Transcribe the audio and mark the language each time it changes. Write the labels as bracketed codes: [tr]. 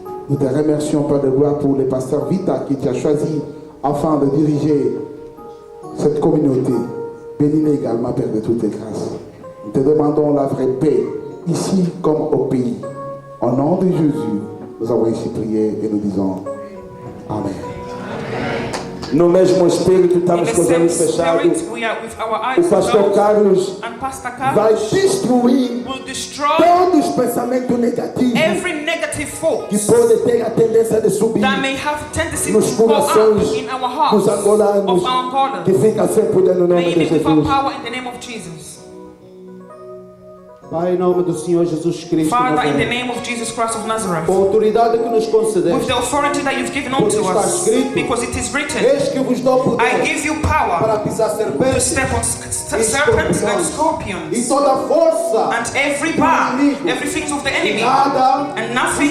[fr] Nous te remercions, Père de gloire, pour les pasteurs Vita qui tu as choisi afin de diriger cette communauté. Bénis-les également, Père de toutes les grâces. Nous te demandons la vraie paix, ici comme au pays. Au nom de Jésus, nous avons ici prié et nous disons Amen. [pt] No mesmo espírito, estamos com os olhos fechados. O pastor Carlos vai destruir todos os pensamentos negativos que podem ter a tendência de subir nos corações dos angolanos, que fica sempre no nome de Jesus. Pai, em nome do Senhor Jesus Cristo, [en] Father, in the name of Jesus Christ of Nazareth, [pt] com a autoridade que nos concedeste, [en] with the authority that you've given unto us, because it is written, I give you power [pt] para pisar [en] to step on serpents and scorpions, [pt] e toda força, [en] and every bar, everything of the enemy, and nothing